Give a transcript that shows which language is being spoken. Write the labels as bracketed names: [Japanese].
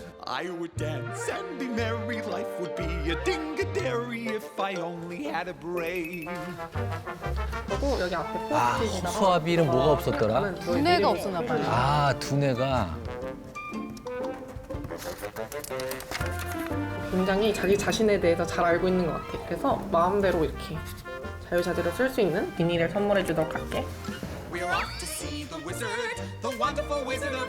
[English] I would dance and be merry. Life would be a ding-a-dairy if I only had a brain. [Korean] 그리고 여기 앞에 아, 포스트잇에다가 수아비는 뭐가 없었더라? 두뇌가 없었나 봐요. 아, 두뇌가. 굉장히 자기 자신에 대해서 잘 알고 있는 것 같아. 그래서 마음대로 이렇게 자유자재로 쓸 수 있는 비닐을 선물해 주도록 할게. [English] We're off to see the wizard, the wonderful Wizard of Oz.